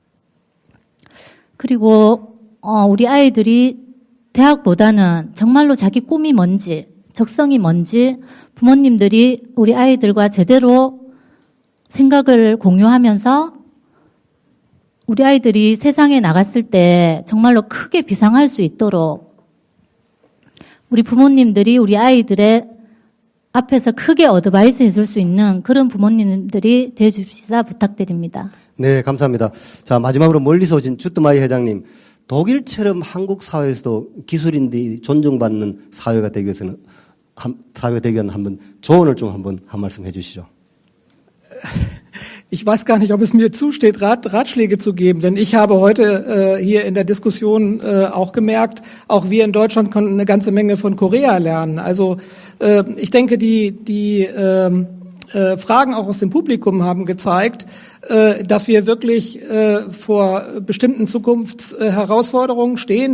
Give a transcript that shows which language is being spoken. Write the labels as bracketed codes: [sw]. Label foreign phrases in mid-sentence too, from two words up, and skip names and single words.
[ko] 그리고 우리 아이들이 대학보다는 정말로 자기 꿈이 뭔지, 적성이 뭔지 부모님들이 우리 아이들과 제대로 생각을 공유하면서 우리 아이들이 세상에 나갔을 때 정말로 크게 비상할 수 있도록 우리 부모님들이 우리 아이들의 앞에서 크게 어드바이스 해줄 수 있는 그런 부모님들이 되어주시사 부탁드립니다. 네, 감사합니다. 자, 마지막으로 멀리서 오신 주트마이 회장님, 독일처럼 한국 사회에서도 기술인들이 존중받는 사회가 되기 위해서는 한번 조언을 좀 한 말씀 해주시죠. [de] Ich weiß gar nicht, ob es mir zusteht, Ratschläge zu geben, denn ich habe heute hier in der Diskussion auch gemerkt, auch wir in Deutschland konnten eine ganze Menge von Korea lernen. Also ich denke, die Fragen auch aus dem Publikum haben gezeigt, dass wir wirklich vor bestimmten Zukunftsherausforderungen stehen.